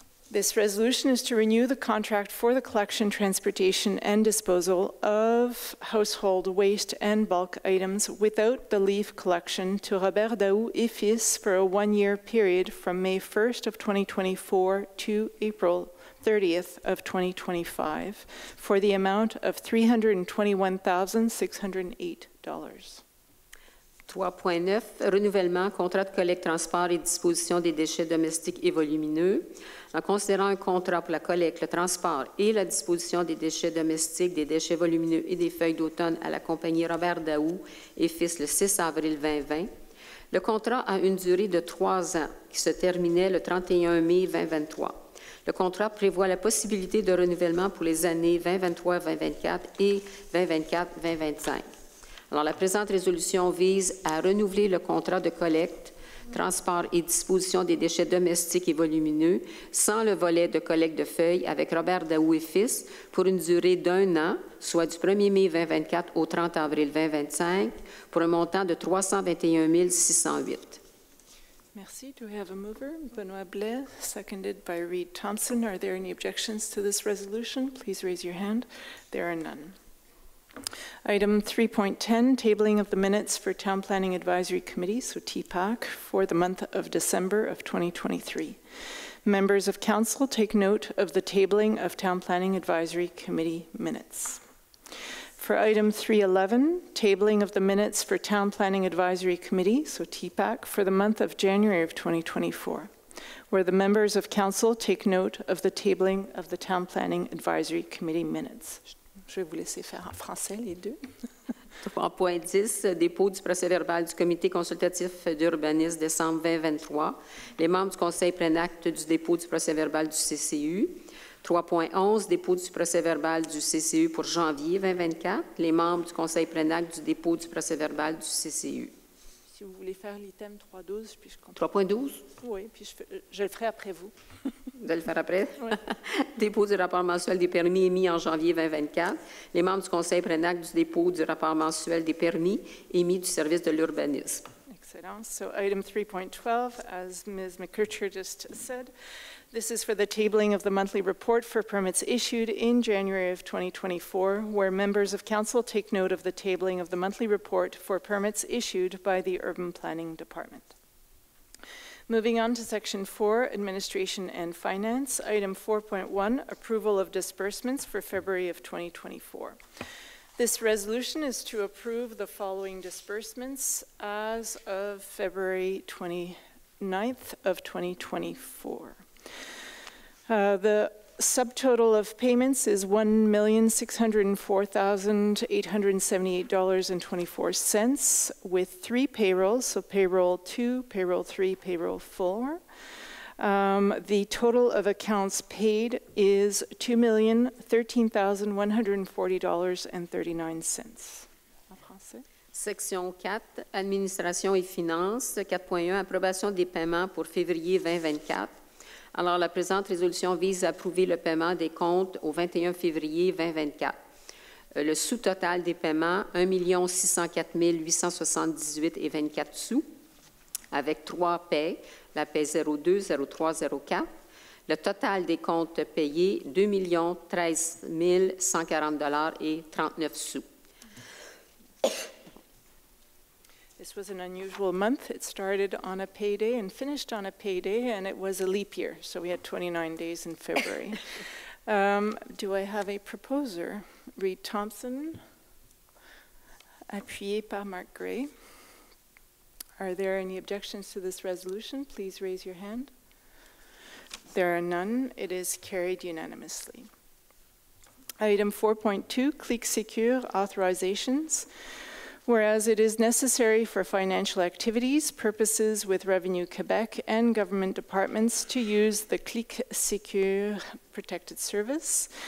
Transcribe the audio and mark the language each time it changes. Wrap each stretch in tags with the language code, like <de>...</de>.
<en>This resolution is to renew the contract for the collection, transportation, and disposal of household waste and bulk items without the leaf collection to Robert Daou et Fils for a 1-year period from May 1st of 2024 to April 30th of 2025 for the amount of $321,608.</en> <fr>3.9, renouvellement, contrat de collecte, transport et disposition des déchets domestiques et volumineux. En considérant un contrat pour la collecte, le transport et la disposition des déchets domestiques, des déchets volumineux et des feuilles d'automne à la compagnie Robert Daou et Fils le 6 avril 2020, le contrat a une durée de 3 ans qui se terminait le 31 mai 2023. Le contrat prévoit la possibilité de renouvellement pour les années 2023-2024 et 2024-2025. Alors, la présente résolution vise à renouveler le contrat de collecte, transport et disposition des déchets domestiques et volumineux sans le volet de collecte de feuilles avec Robert Daou et Fils pour une durée d'1 an, soit du 1er mai 2024 au 30 avril 2025, pour un montant de 321 608.</fr> <en>Merci. Do we have a mover? Benoit Blais, seconded by Reed Thompson. Are there any objections to this resolution? Please raise your hand. There are none. Item 3.10, tabling of the minutes for Town Planning Advisory Committee, so TPAC, for the month of December of 2023. Members of Council take note of the tabling of Town Planning Advisory Committee minutes. For item 3.11, tabling of the minutes for Town Planning Advisory Committee, so TPAC, for the month of January of 2024, where the members of Council take note of the tabling of the Town Planning Advisory Committee minutes.</en> <fr>Je vais vous laisser faire en français les deux. 3.10, dépôt du procès-verbal du Comité consultatif d'urbanisme décembre 2023. Les membres du Conseil prennent acte du dépôt du procès-verbal du CCU. 3.11, dépôt du procès-verbal du CCU pour janvier 2024. Les membres du Conseil prennent acte du dépôt du procès-verbal du CCU. Si vous voulez faire l'item 3.12, puis je compte. 3.12? Oui, puis je le ferai après vous. Vous allez le faire après? Oui. Dépôt du rapport mensuel des permis émis en janvier 2024. Les membres du Conseil prennent acte du dépôt du rapport mensuel des permis émis du service de l'urbanisme.</fr> <en>Excellent. So item 3.12, as Ms. McKercher just said, this is for the tabling of the monthly report for permits issued in January of 2024, where members of Council take note of the tabling of the monthly report for permits issued by the Urban Planning Department. Moving on to Section 4, Administration and Finance, Item 4.1, Approval of Disbursements for February of 2024. This resolution is to approve the following disbursements as of February 29th of 2024. The subtotal of payments is $1,604,878.24 with 3 payrolls, so payroll 2, payroll 3, payroll 4. The total of accounts paid is $2,013,140.39.</en> <fr>Section 4, Administration et Finances. 4.1, Approbation des paiements pour février 2024. Alors, la présente résolution vise à approuver le paiement des comptes au 21 février 2024. Le sous-total des paiements, 1 604 878,24 sous, avec 3 paies, la paie 02, 03, 04. Le total des comptes payés, 2 013 140,39 sous.</fr> <en>This was an unusual month. It started on a payday and finished on a payday, and it was a leap year, so we had 29 days in February. Do I have a proposer?</en> <fr>Reed Thompson, appuyé par Mark Gray.</fr> <en>Are there any objections to this resolution? Please raise your hand. There are none. It is carried unanimously. Item 4.2, Clic Secure Authorizations. Whereas it is necessary for financial activities, purposes with Revenue Quebec and government departments to use the CLEK Secure protected service.</en>